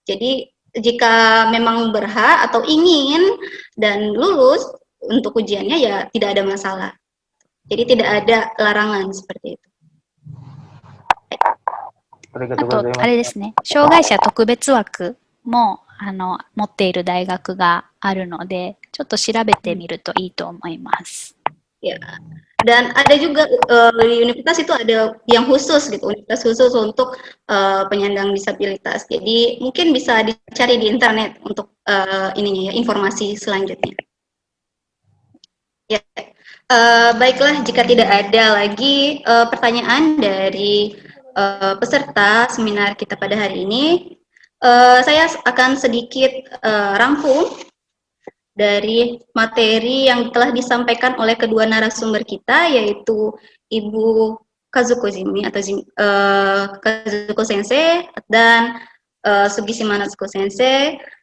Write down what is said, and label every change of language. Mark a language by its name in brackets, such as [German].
[Indonesian] Jadi jika memang berhak atau ingin dan lulus untuk ujiannya ya tidak ada masalah. Jadi tidak ada larangan seperti itu. [Japanese] あと、あれですね、障害者特別枠も持っている大学があるので、ちょっと調べてみるといいと思います。 [Indonesian] Ya. Dan ada juga di universitas itu ada yang khusus gitu, universitas khusus untuk penyandang disabilitas. Jadi mungkin bisa dicari di internet untuk ininya ya, informasi selanjutnya. Ya, baiklah jika tidak ada lagi pertanyaan dari peserta seminar kita pada hari ini, saya akan sedikit rangkum dari materi yang telah disampaikan oleh kedua narasumber kita, yaitu Ibu Kazuko Jimmy atau Kazuko Sensei dan Sugishima Natsuko Sensei.